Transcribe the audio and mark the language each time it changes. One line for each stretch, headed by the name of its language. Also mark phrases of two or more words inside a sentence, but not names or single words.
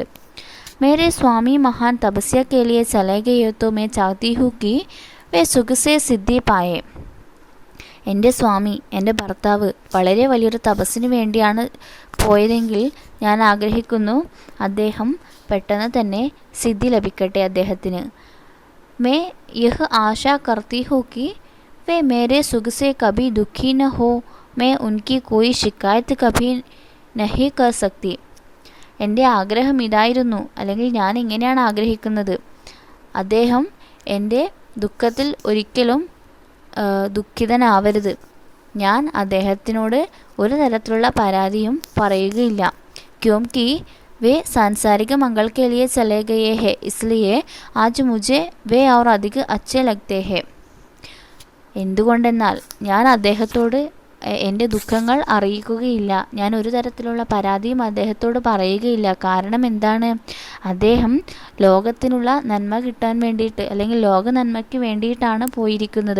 Hindi: मेरे स्वामी महान तपस्या के लिए चले गए तो मैं चाहती हूँ कि वे सुख से सिद्धि पाए.
Malayalam: എൻ്റെ സ്വാമി, എൻ്റെ ഭർത്താവ് വളരെ വലിയൊരു തപസ്സിന് വേണ്ടിയാണ് പോയതെങ്കിൽ ഞാൻ ആഗ്രഹിക്കുന്നു അദ്ദേഹം പെട്ടെന്ന് തന്നെ സിദ്ധി ലഭിക്കട്ടെ അദ്ദേഹത്തിന്.
Hindi: मैं यह आशा करती हूँ कि वे मेरे सुख से कभी दुखी न हो. मैं उनकी कोई शिकायत कभी नहीं कर सकती.
Malayalam: എൻ്റെ ആഗ്രഹം ഇതായിരുന്നു, അല്ലെങ്കിൽ ഞാൻ ഇങ്ങനെയാണ് ആഗ്രഹിക്കുന്നത്, അദ്ദേഹം എൻ്റെ ദുഃഖത്തിൽ ഒരിക്കലും ദുഃഖിതനാവരുത്. ഞാൻ അദ്ദേഹത്തിനോട് ഒരു തരത്തിലുള്ള പരാതിയും പറയുകയില്ല.
Hindi: क्योंकि वे सांसारिक मंगल के लिए चले गए हैं, इसलिए आज मुझे वे और अधिक अच्छे लगते हैं.
Malayalam: എന്തുകൊണ്ടെന്നാൽ ഞാൻ അദ്ദേഹത്തോട് എൻ്റെ ദുഃഖങ്ങൾ അറിയിക്കുകയില്ല, ഞാൻ ഒരു തരത്തിലുള്ള പരാതിയും അദ്ദേഹത്തോട് പറയുകയില്ല. കാരണം എന്താണ്? അദ്ദേഹം ലോകത്തിനുള്ള നന്മ കിട്ടാൻ വേണ്ടിയിട്ട് അല്ലെങ്കിൽ ലോക നന്മയ്ക്ക് വേണ്ടിയിട്ടാണ് പോയിരിക്കുന്നത്.